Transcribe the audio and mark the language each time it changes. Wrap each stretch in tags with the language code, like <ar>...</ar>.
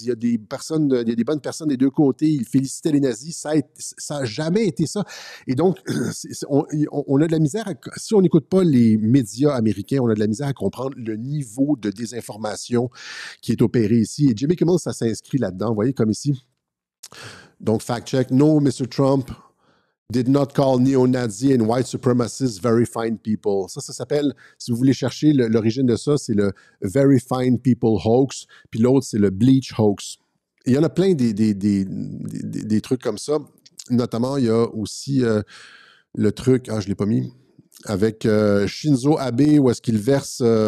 <fr>Il y a des bonnes personnes des deux côtés. Il félicitait les nazis. Ça n'a jamais été ça. Et donc, on a de la misère, si on n'écoute pas les médias américains, on a de la misère à comprendre le niveau de désinformation qui est opéré ici. Et Jimmy Kimmel, ça s'inscrit là-dedans. Vous voyez, comme ici. Donc,</fr> <en>fact check. No, Mr. Trump did not call neo-Nazi and white supremacists very fine people.</en> <fr>Ça s'appelle, si vous voulez chercher l'origine de ça, c'est le</fr> <en>very fine people hoax,</en> <fr>puis l'autre, c'est le</fr> <en>bleach hoax.</en> <fr>Il y en a plein des trucs comme ça. Notamment, il y a aussi le truc, je ne l'ai pas mis, avec Shinzo Abe, où est-ce qu'il verse...</fr>